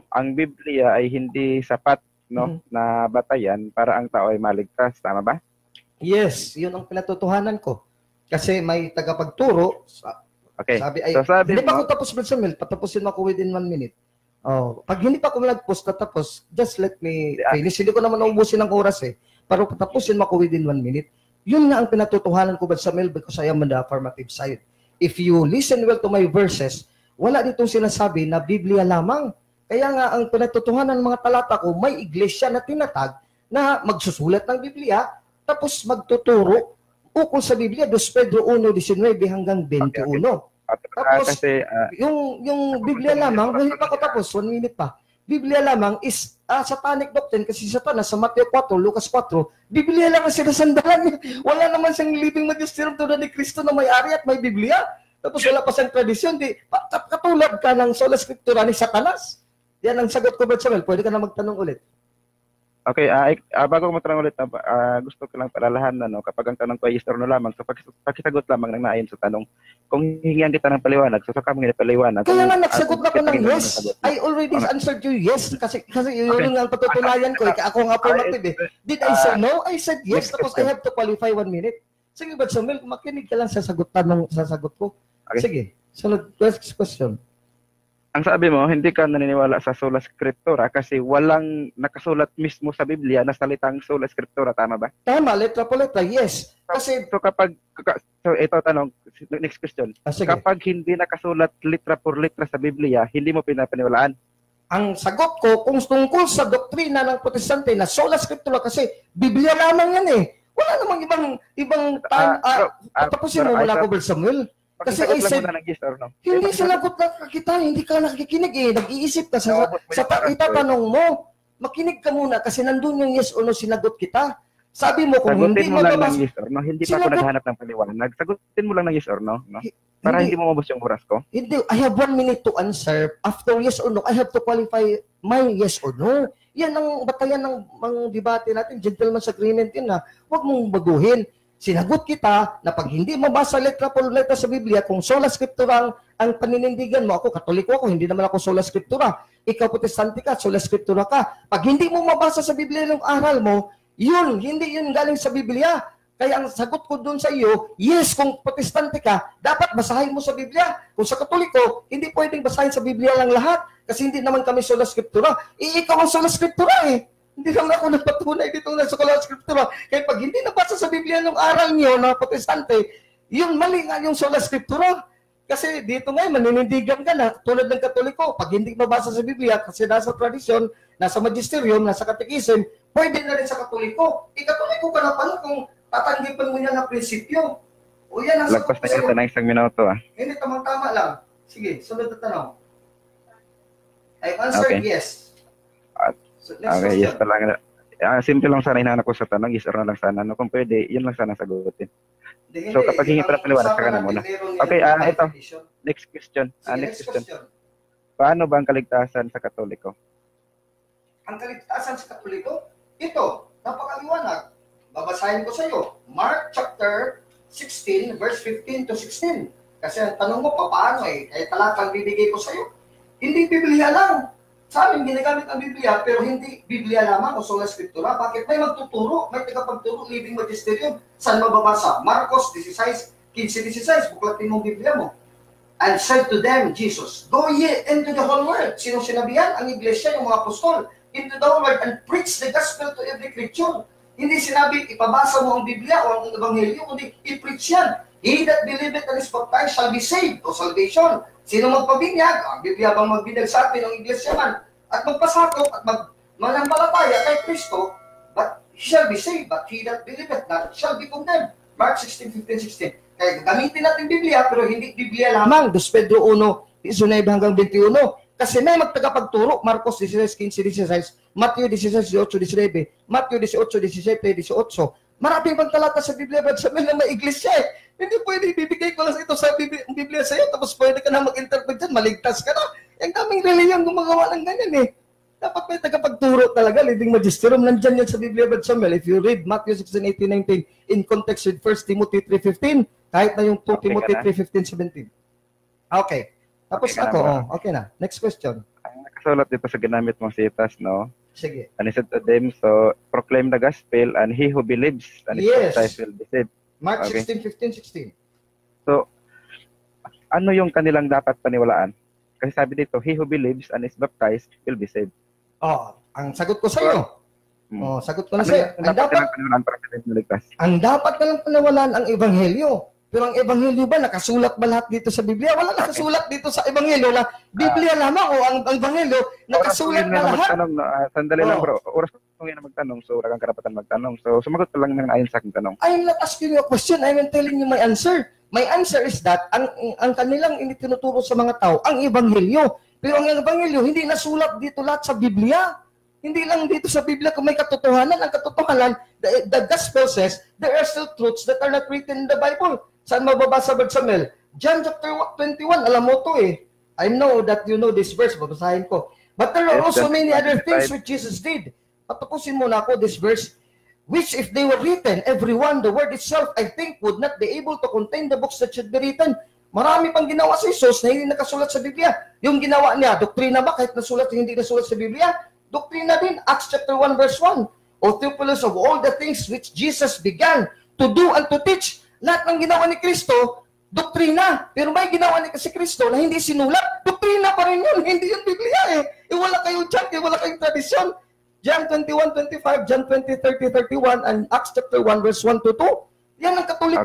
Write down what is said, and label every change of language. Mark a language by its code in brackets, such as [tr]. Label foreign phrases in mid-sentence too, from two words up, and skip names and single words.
[tl] ang Biblia ay hindi sapat, no, na batayan para ang tao ay maligtas, tama ba? Yes, yun ang pinatutuhanan ko. Kasi may tagapagturo. Okay. Sabi ay, So, sabi hindi pa mo- ako tapos, Brother Samuel. Patapusin mo ako [en] within 1 minute. [tl] Oh, pag hindi pa ako nag-post tatapos, [en] just let me finish. [tl] Hindi ko naman naubusin ng oras eh. Pero patapusin mo ako [en] within 1 minute. [tl] Yun nga ang pinatutuhanan ko, [en] Brother Samuel, because I am on the affirmative side. If you listen well to my verses, [tl] wala ditong sinasabi na Biblia lamang. Kaya nga ang pinatutuhanan ng mga talata ko, may iglesia na tinatag na magsusulat ng Biblia, tapos magtuturo ukol sa Biblia, 2 Pedro 1:19 hanggang 21. Tapos, kasi yung Biblia lamang, hindi pa ako tapos, 1 minute pa. Biblia lamang [en] is satanic doctrine [tl] kasi Satanas sa Mateo 4, Lucas 4, Biblia lang ang sinasandalan. Wala naman siyang [en] living magisterium [tl] tulad ni Kristo na may-ari at may Biblia. Tapos wala pa siyang tradisyon. Katulad ka ng [la] sola scriptura [tl] ni Satanas. Yan ang sagot ko, Brother Samuel. Pwede ka na magtanong ulit. okay, bago ko matanong ulit, gusto ko lang palalahanan, no, kapag ang tanong ko ay [en] yes or no [tl] lamang, so pakisagot lamang ng naayon sa tanong. Kung hihingihan kita ng paliwanag, so saka mo nga paliwanag. Kaya nga nagsagot na ko ng Kung- yes. [en] I already answered you yes. [tl] Kasi yun ang patutunayan ko. Ako nga affirmative eh. [en] Did I say no? I said yes. [tl] Next [en] Tapos I have to qualify 1 minute. [tl] Sige, Brother Samuel, makinig ka lang sa sagot ko. Okay. Sige. Sunod, [en] next question. [tl] Ang sabi mo, hindi ka naniniwala sa [la] sola scriptura [tl] kasi walang nakasulat mismo sa Biblia na salitang [la] sola scriptura, [tl] tama ba? Tama, letra po letra, yes. Kasi, So so ito tanong, [en] next question. [tl] sige. Kapag hindi nakasulat [es] litra por litra [tl] sa Biblia, hindi mo pinapaniwalaan? Ang sagot ko, kung tungkol sa doktrina ng protestante na [la] sola scriptura, [tl] kasi Biblia lamang yan eh. Wala namang ibang time. Tapusin mo muna ako, Brother Samuel. Kasi I Pakisagot lang [en] said, [tl] muna ng [en] yes or no. [tl] hindi sinagot na kita, hindi ka nakikinig eh. Nag-iisip ka sa Oo, itatanong mo. Makinig ka muna kasi nandun yung [en] yes or no [tl] sinagot kita. Sabi mo kung hindi Sagutin mo lang ng mababas, [en] yes or no. [tl] Hindi pa ako Sinagot- naghahanap ng paliwanag. Sagutin mo lang ng [en] yes or no. [tl] No? Para hindi mo mabos yung oras ko. Hindi, [en] I have 1 minute to answer. After yes or no, I have to qualify my yes or no. [tl] Yan ang batayan ng debate natin, [en] gentleman's agreement [tl] yun na huwag mong baguhin. Sinagot kita na pag hindi mabasa [es] letra por letra [tl] sa Biblia, kung [la] sola scriptura [tl] ang paninindigan mo, ako katoliko ako, hindi naman ako [la] sola scriptura. [tl] Ikaw protestante ka, [la] sola scriptura [tl] ka. Pag hindi mo mabasa sa Biblia yung aral mo, yun, hindi yun galing sa Biblia. Kaya ang sagot ko doon sa iyo, yes, kung protestante ka, dapat basahin mo sa Biblia. Kung sa Katoliko, hindi pwedeng basahin sa Biblia lang lahat kasi hindi naman kami [la] sola scriptura. [tl] Ikaw ang [la] sola scriptura [tl] eh. Hindi naman ako nagpatunay dito na [la] sola scriptura. [tl] Kaya pag hindi nabasa sa Biblia ng aral niyo na protestante, yung mali nga yung [la] sola scriptura. [tl] Kasi dito ngayon, maninindigan ka na, tulad ng Katoliko, pag hindi mabasa sa Biblia, kasi nasa tradisyon, nasa magisterium, nasa katekism, pwede na rin sa Katoliko. Katoliko ka na pala kung tatanggipan mo yan na prinsipyo. O yan, nasa Lagpas na yun na isang minuto. Hindi, tamang-tama lang. Sige, sunod na tanong. [en] I answered yes. So, next Okay, yes question. [tl] pa lang. Simple lang sana hinahanap ko sa tanong, [en] yes or no [tl] lang sana. No, kung pwede, yun lang sana sagutin. Hindi, So, kapag hingi pa na paliwanag, usapan saka na natin muna. meron Okay, yan, ito. [en] petition. Next question. [tl] Sige, [en] Next next question. question. [tl] Paano ba ang kaligtasan sa Katoliko? Ang kaligtasan sa Katoliko, ito, napakaliwanag. Babasahin ko sa iyo. [en] Mark chapter 16, verse 15 to 16. [tl] Kasi ang tanong mo, paano eh? Kaya talatang bibigay ko sa iyo. Hindi Biblia lang. Sa amin, ginagamit ang Biblia, pero hindi Biblia lamang o [la] sola scriptura. [tl] Bakit? May magtuturo, may tagapagturo, [en] living magisterium. [tl] Saan mababasa? Marcos 16, 15-16. Buklatin mo Biblia mo. [en] And said to them, Jesus, go ye into the whole world. [tl] Sinong sinabihan? Ang iglesia, yung mga apostol. [en] Into the whole world and preach the gospel to every creature. [tl] Hindi sinabi, ipabasa mo ang Biblia o ang Ebanghelyo, kundi i-preach yan. [en] He that believeth and is baptized shall be saved o salvation. [tl] Sino magpabinyag? Ang Biblia bang magbinyag sa atin ng iglesia man? At magpasakop at mananampalataya kay Kristo, [en] but he shall be saved, but he that believeth not shall be condemned. Mark 16, 15, 16. [tl] Kaya gamitin natin Biblia, pero hindi Biblia lamang. 2 Pedro 1, 19 hanggang 21. Kasi may magtagapagturo, Marcos 16, 15, 16, Matthew 16, 18, 19, Matthew 18, 17, 18. Maraming pang talata sa Biblia, but sa mga may iglesia eh. Hindi pwede, bibigay ko lang ito sa Biblia sa iyo, tapos pwede ka na mag-interpret dyan, maligtas ka na. Yung daming reliyang gumagawa ng ganyan eh. Dapat may tagapagturo talaga, [en] living magisterium, [tl] nandyan yan sa Biblia, [en] but Samuel, if you read Matthew 16, 18, 19, in context with 1 Timothy 3:15, [tl] kahit na yung 2 [en] Okay Timothy [tl] ka na? 3:15, 17. Okay. Tapos Okay ka na ako, ba? okay na. Next question. Ang nakasulat dito sa ginamit mong sitas, no? Sige. [en] And he said to them, so proclaim the gospel, and he who believes and is Yes. baptized will be saved. Mark Okay. 16, 15, 16. [tl] So, ano yung kanilang dapat paniwalaan? Kasi sabi dito, [en] he who believes and is baptized will be saved. [tl] Oh, ang sagot ko sa iyo. Hmm. Oh, sagot ko na Ano sa iyo. yung dapat nilang paniwalaan para sila maligtas? Ang dapat na lang panawalan ang ebanghelyo. Pero ang ebanghelyo ba, nakasulat ba lahat dito sa Biblia? Wala nakasulat dito sa ebanghelyo na Biblia lamang o ang ebanghelyo nakasulat na lahat. Magtanong, sandali lang Oh. bro. Oras ko ngayon na magtanong, so wala kang karapatan magtanong. So, sumagot ka lang ng ayon sa aking tanong. [en] I'm not asking you a question, I'm telling you my answer. My answer is that ang kanilang tinuturo sa mga tao, ang ebanghelyo. [tl] Pero ang ebanghelyo, hindi nasulat dito lahat sa Biblia. Hindi lang dito sa Biblia kung may katotohanan. Ang katotohanan, [en] the gospel says, there are still truths that are not written in the Bible. [tl] Saan mababasa ba Samuel? [en] John chapter 21, [tl] alam mo to eh. [en] I know that you know this verse, [tl] babasahin ko. [en] But there are Yes, also John many other 25. things which Jesus did. [tl] Patapusin mo na ako [en] this verse, which if they were written, every one, the word itself, I think, would not be able to contain the books that should be written. [tl] Marami pang ginawa si Jesus na hindi nakasulat sa Biblia. Yung ginawa niya, doktrina ba kahit nasulat hindi nasulat sa Biblia? Doktrina din, [en] Acts chapter 1 verse 1. O Theophilus, of all the things which Jesus began to do and to teach, [tl] lahat ng ginawa ni Kristo, doktrina. Pero may ginawa ni si Kristo na hindi sinulat, doktrina pa rin yun, hindi yung Biblia eh. Wala kayong chant, wala kayong tradisyon. John 21:25, John 20:30, 31, and Acts chapter 1 verse 1 to 2. Yan ang Katoliko